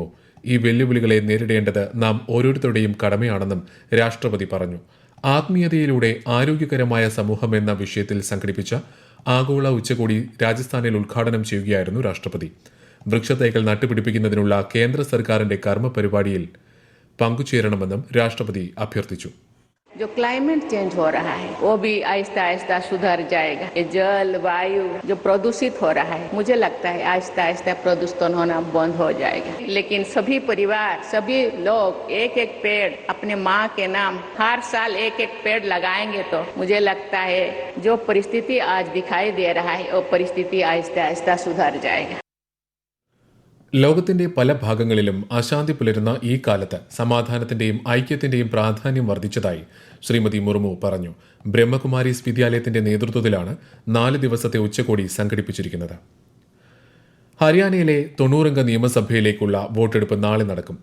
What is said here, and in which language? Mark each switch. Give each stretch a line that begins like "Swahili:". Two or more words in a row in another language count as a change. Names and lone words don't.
Malayalam: ഈ വെല്ലുവിളികളെ നേരിടേണ്ടത് നാം ഓരോരുത്തരുടെയും കടമയാണെന്നും രാഷ്ട്രപതി പറഞ്ഞു. ആത്മീയതയിലൂടെ ആരോഗ്യകരമായ സമൂഹം എന്ന വിഷയത്തിൽ സംഘടിപ്പിച്ച ആഗോള ഉച്ചകോടി രാജസ്ഥാനിൽ ഉദ്ഘാടനം ചെയ്യുകയായിരുന്നു രാഷ്ട്രപതി. വൃക്ഷത്തൈകൾ നട്ടുപിടിപ്പിക്കുന്നതിനുള്ള കേന്ദ്ര സർക്കാരിന്റെ കർമ്മ പരിപാടിയിൽ പങ്കുചേരണമെന്നും രാഷ്ട്രപതി അഭ്യർത്ഥിച്ചു.
Hindi: जो
English: climate change
Hindi: हो रहा है वो भी आहिस्ता आहिस्ता सुधर जाएगा. ये जल वायु जो प्रदूषित हो रहा है, मुझे लगता है आहिस्ता आहिस्ता प्रदूषण होना बंद हो जाएगा. लेकिन सभी परिवार, सभी लोग एक एक पेड़ अपने माँ के नाम हर साल एक एक पेड़ लगाएंगे तो मुझे लगता है जो परिस्थिति आज दिखाई दे रहा है वो परिस्थिति आहिस्ता आहिस्ता सुधर जाएगा.
Malayalam: ലോകത്തിന്റെ പല ഭാഗങ്ങളിലും അശാന്തി പുലരുന്ന ഈ കാലത്ത് സമാധാനത്തിന്റെയും ഐക്യത്തിന്റെയും പ്രാധാന്യം വർദ്ധിച്ചതായി ശ്രീമതി മുർമു പറഞ്ഞു. ബ്രഹ്മകുമാരീസ് വിദ്യാലയത്തിന്റെ നേതൃത്വത്തിലാണ് 4 ദിവസത്തെ ഉച്ചകോടി സംഘടിപ്പിച്ചിരിക്കുന്നത്. ഹരിയാനയിലെ 90 നിയമസഭയിലേക്കുള്ള വോട്ടെടുപ്പ് നാളെ നടക്കും.